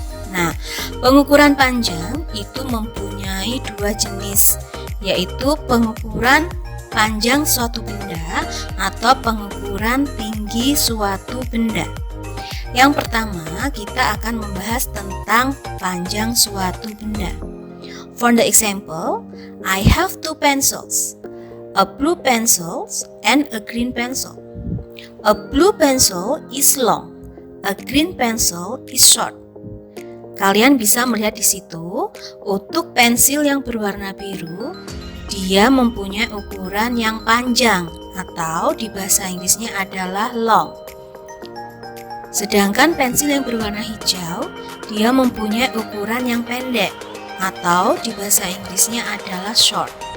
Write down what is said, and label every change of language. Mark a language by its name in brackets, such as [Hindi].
[Indonesian] Nah, pengukuran panjang itu mempunyai dua jenis, yaitu pengukuran panjang suatu benda atau pengukuran tinggi suatu benda. Yang pertama, kita akan membahas tentang panjang suatu benda. [English] For the example, I have two pencils, a blue pencil and a green pencil. A blue pencil is long, a green pencil is short. [Indonesian] Kalian bisa melihat di situ, untuk pensil yang berwarna biru, dia mempunyai ukuran yang panjang atau di bahasa Inggrisnya adalah long. Sedangkan pensil yang berwarna hijau, dia mempunyai ukuran yang pendek atau di bahasa Inggrisnya adalah short.